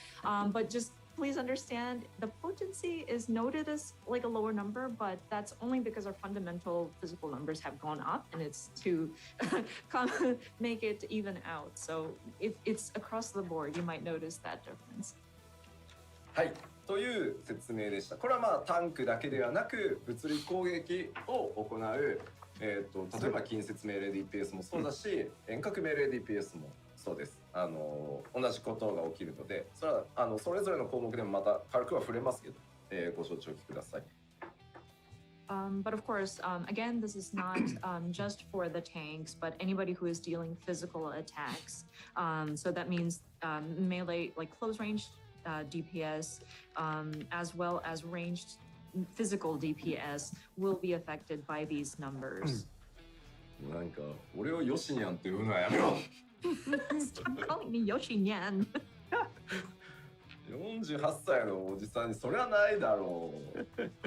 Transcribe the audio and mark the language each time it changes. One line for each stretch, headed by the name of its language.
English: But just please understand, the potency is noted as like a lower number, but that's only because our fundamental physical numbers have gone up, and it's to make it even out. So if it's across the board, you might notice that difference.
Japanese: はい。という説明でした。これはまあタンクだけではなく物理攻撃を行う、例えば近接命令 DPS もそうだし、遠隔命令 DPS もそうです。同じことが起きるので、それはそれぞれの項目でもまた軽くは触れますけど、ご承知おきください。
English: But of course, again, this is not just for the tanks, but anybody who is dealing physical attacks. So that means melee, like close range DPS, as well as ranged physical DPS, will be affected by these numbers.
Japanese: なんか俺をヨシニャンって呼ぶのはやめろ。
English: Stop calling me Yoshinyan.
Japanese: 48歳のおじさんにそれはないだろう。